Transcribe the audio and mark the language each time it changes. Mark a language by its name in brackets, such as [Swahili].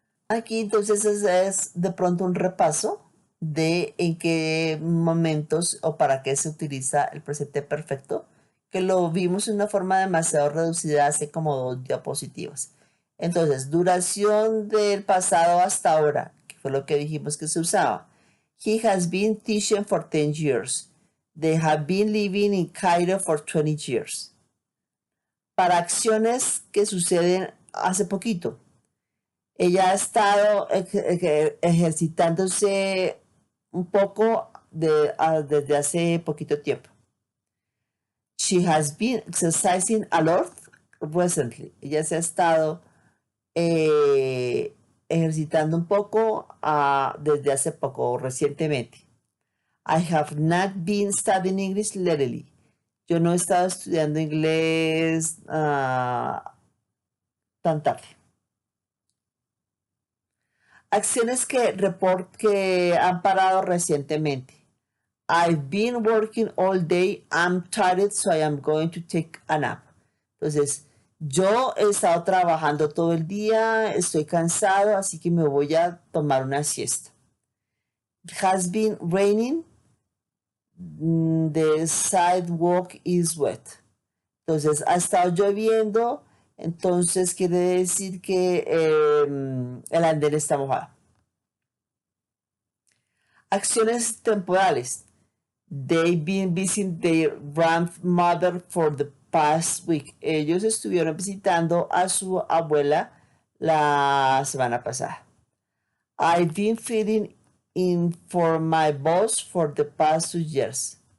[Spanish] Aquí entonces es de pronto un repaso de en qué momentos o para qué se utiliza el presente perfecto, que lo vimos en una forma demasiado reducida hace como 2 diapositivas. Entonces, duración del pasado hasta ahora, que fue lo que dijimos que se usaba. [English] He has been teaching for 10 years. They have been living in Cairo for 20 years. [Spanish] Para acciones que suceden hace poquito. Ella ha estado ejercitándose un poco desde hace poquito tiempo. [English] She has been exercising a lot recently. [Spanish] Ella se ha estado ejercitando un poco desde hace poco, recientemente. [English] I have not been studying English lately. [Spanish] Yo no he estado estudiando inglés tan tarde. Acciones que han parado recientemente. [English] I've been working all day. I'm tired, so I am going to take a nap. [Spanish] Entonces, Yo he estado trabajando todo el día, estoy cansado, así que me voy a tomar una siesta. [English] It has been raining, the sidewalk is wet. [Spanish] Entonces, ha estado lloviendo, entonces quiere decir que el andén está mojado. Acciones temporales. [English] They've been visiting their grandmother for the past week. [Spanish] Ellos estuvieron visitando a su abuela la semana pasada. [English] I've been filling in for my boss for the past 2 years.